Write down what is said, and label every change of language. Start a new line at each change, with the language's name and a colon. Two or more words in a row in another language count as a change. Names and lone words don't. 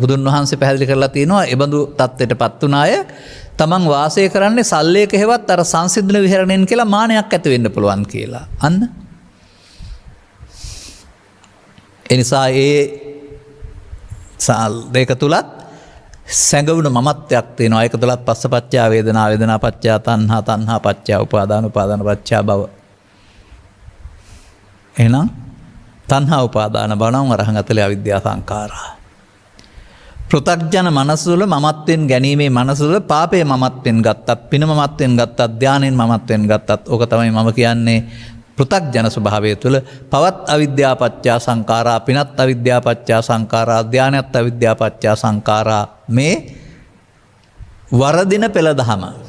Sinhala: බුදුන් වහන්සේ පැහැදිලි කරලා තියෙනවා ඒ බඳු තත්ත්වයටපත් වුණ අය තමන් වාසය කරන්නේ සල්ලේක හේවත් අර සංසිඳන විහරණයෙන් කියලා මානයක් ඇති වෙන්න පුළුවන් කියලා. අන්න. ඒ නිසා ඒ දෙක තුලත් සැඟවුණු මමත්වයක් තියෙනවා. ඒක තුලත්
Pali: පස්සපච්චා වේදනා, වේදනා පච්චා තණ්හා, තණ්හා පච්චා උපාදාන, උපාදාන පච්චා භව.
Sinhala: එහෙනම් තණ්හා උපාදාන බවනම් වරහංගතලේ
Pali: අවිද්‍යා සංඛාරා.
Sinhala: පෘථග්ජන මනස තුළ මමත්වෙන් ගැනීමේ මනස තුළ පාපේ මමත්වෙන් ගත්තත්, පින මමත්වෙන් ගත්තත්, ධානයෙන් මමත්වෙන් ගත්තත් ඕක තමයි මම කියන්නේ පෘථග්ජන ස්වභාවය තුළ පවත්
Pali: අවිද්‍යා පච්චා සංඛාරා,
Sinhala: පිනත්
Pali: අවිද්‍යා පච්චා සංඛාරා,
Sinhala: ධානයත්
Pali: අවිද්‍යා පච්චා සංඛාරා
Sinhala: මේ වරදින පෙළ දහම.